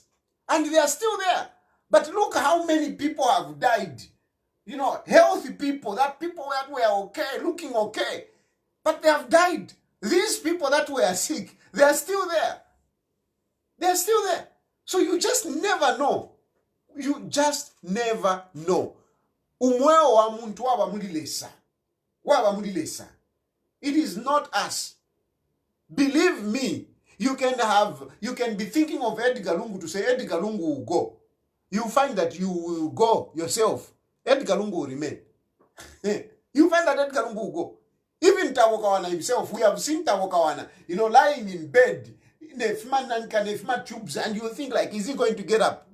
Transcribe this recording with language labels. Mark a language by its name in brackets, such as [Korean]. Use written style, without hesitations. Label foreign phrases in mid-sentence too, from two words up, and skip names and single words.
[English] And they are still there. But look how many people have died. Healthy people, people that were okay, looking okay. But they have died. These people that were sick, they are still there. They are still there. So you just never know. You just never know. [Bemba] Umweo wa muntu waba mulilesa. Waba mulilesa. [English] It is not us. Believe me, you can be thinking of Edgar Lungu to say Edgar Lungu will go. you find that you will go yourself. Edgar Lungu will remain. You find that Edgar Lungu will go. Even Tawokawana himself, we have seen Tawokawana, lying in bed, in a Fima tubes, and you think like, is he going to get up?